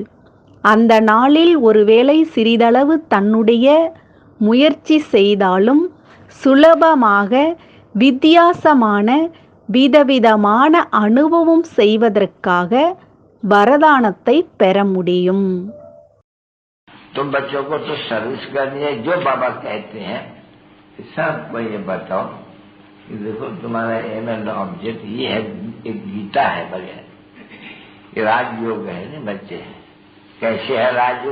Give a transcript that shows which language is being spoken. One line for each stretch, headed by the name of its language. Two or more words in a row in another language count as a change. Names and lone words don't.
Tamil: அந்த நாளில் ஒருவேளை சிறிதளவு தன்னுடைய முயற்சி செய்தாலும் சுலபமாக வித்தியாசமான விதவிதமான அனுபவம் செய்வதற்காக வரதானத்தை பெற முடியும்.
Hindi: तुम बच्चों को तो सर्विस करनी है, जो बाबा कहते हैं सबको ये बताओ कि देखो तुम्हारा
English: aim and object
Hindi: ये है, एक गीता है बढ़िया, ये राजयोग है ना बच्चे। कैसे है राजयोग?